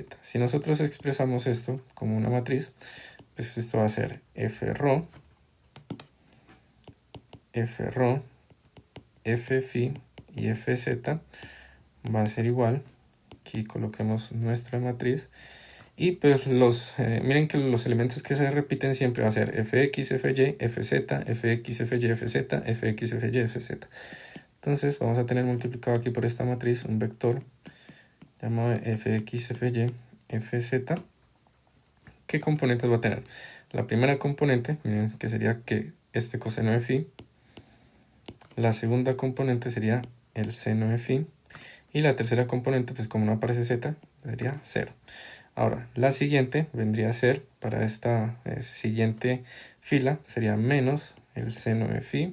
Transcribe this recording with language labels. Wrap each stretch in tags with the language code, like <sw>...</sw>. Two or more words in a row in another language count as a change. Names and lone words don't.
<es>Si nosotros expresamos esto como una matriz, pues esto va a ser frho, fphi y fz va a ser igual, aquí coloquemos nuestra matriz, y pues miren que los elementos que se repiten siempre va a ser fx, fy, fz, fx, fy, fz, fx, fy, fz. Entonces vamos a tener multiplicado aquí por esta matriz un vector llamado fx, fy, fz. ¿Qué componentes va a tener? La primera componente, miren que sería que este coseno de phi. La segunda componente sería el seno de phi. Y la tercera componente, pues como no aparece z, sería 0. Ahora, la siguiente vendría a ser, para esta siguiente fila, sería menos el seno de phi.</es>